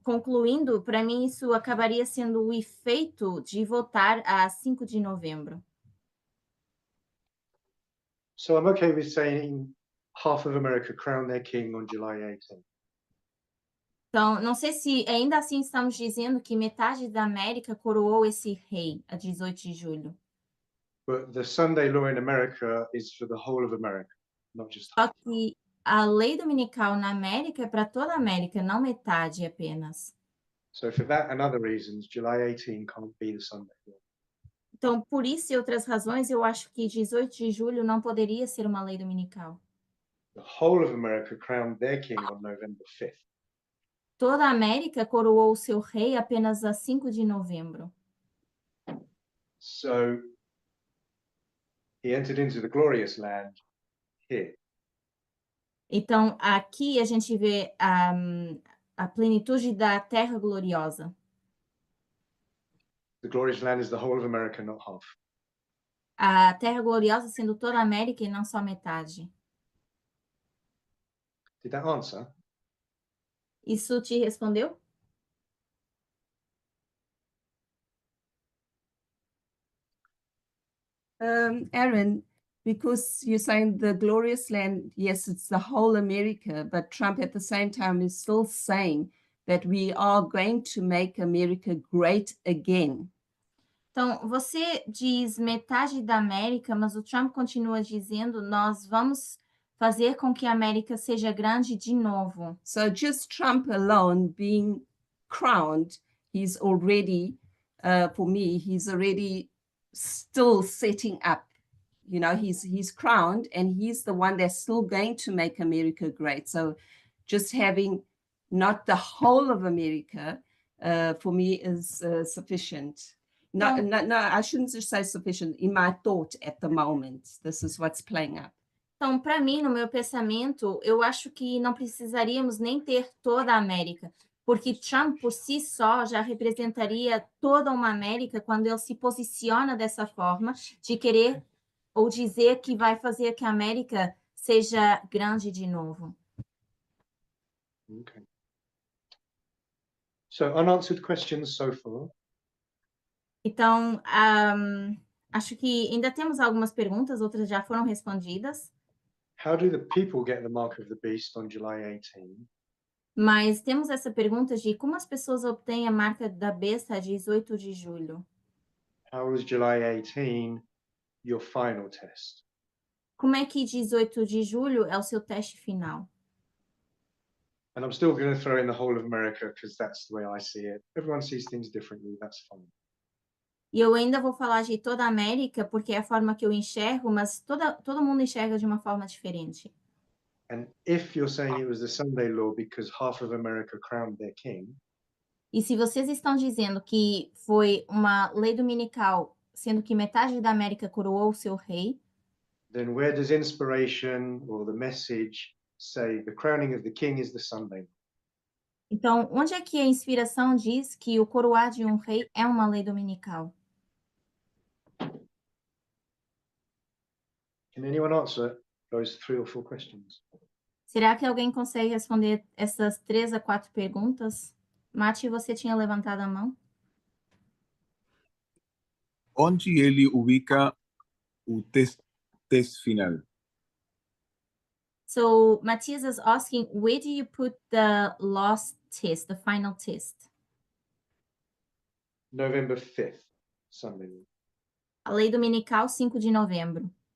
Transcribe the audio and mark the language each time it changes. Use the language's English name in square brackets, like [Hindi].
[Portuguese] concluindo, para mim isso acabaria sendo o efeito de votar a 5 de novembro. [English] So I'm okay with saying half of America crowned their king on July 18th. [Portuguese] Então, não sei se ainda assim estamos dizendo que metade da América coroou esse rei a 18 de julho. [English] But the Sunday law in America is for the whole of America, not just [Portuguese] Só [English] half. [Portuguese] que a lei dominical na América é para toda a América, não metade apenas. [English] So for that and other reasons, July 18 can't be the Sunday law. [Portuguese] Então, por isso e outras razões, eu acho que 18 de julho não poderia ser uma lei dominical. [English] The whole of America crowned their king on November 5th. [Portuguese] Toda a América coroou o seu rei apenas a 5 de novembro. [English] So he entered into the glorious land here. [Portuguese] Então, aqui a gente vê a plenitude da terra gloriosa. [English] The glorious land is the whole of America, not half. [Portuguese] A terra gloriosa sendo toda a América e não só metade. [English] Did that answer? [Portuguese] Isso te respondeu? [English] Aaron, because you're saying the glorious land, yes, it's the whole America, but Trump at the same time is still saying that we are going to make America great again. [Portuguese] Então, você diz metade da América, mas o Trump continua dizendo, nós vamos fazer com que a América seja grande de novo. [English] So just Trump alone being crowned, he's already, for me, he's already still setting up. He's crowned and he's the one that's still going to make America great. So just having not the whole of America, for me is sufficient. No, I shouldn't just say sufficient. In my thought at the moment, this is what's playing up. [Portuguese] Então, para mim, no meu pensamento, eu acho que não precisaríamos nem ter toda a América, porque Trump por si só já representaria toda uma América quando ele se posiciona dessa forma de querer ou dizer que vai fazer que a América seja grande de novo. [English] Okay. So unanswered questions so far. [Portuguese] Então, acho que ainda temos algumas perguntas, outras já foram respondidas, [English] How do the people get the mark of the beast on July 18? [Portuguese] mas temos essa pergunta de como as pessoas obtêm a marca da besta a 18 de julho. [English] How is July 18 your final test? [Portuguese] Como é que 18 de julho é o seu teste final? [English] And I'm still going to throw in the whole of America because that's the way I see it. Everyone sees things differently. That's fine. [Portuguese] E eu ainda vou falar de toda a América, porque é a forma que eu enxergo, mas todo mundo enxerga de uma forma diferente. [English] And if you're saying it was the Sunday law because half of America crowned their king, [Portuguese] E se vocês estão dizendo que foi uma lei dominical, sendo que metade da América coroou o seu rei, [English] then where does inspiration or the message say the crowning of the king is the Sunday? [Portuguese] então onde é que a inspiração diz que o coroar de um rei é uma lei dominical? [English] Can anyone answer those 3 or 4 questions? [Portuguese] Será que alguém consegue responder essas 3 a 4 perguntas? Mati, você tinha levantado a mão? Onde ele ubica o test final? [English] So Matthias is asking, where do you put the last test, the final test? November 5th, Sunday law. [Portuguese] A lei dominical, 5 de novembro.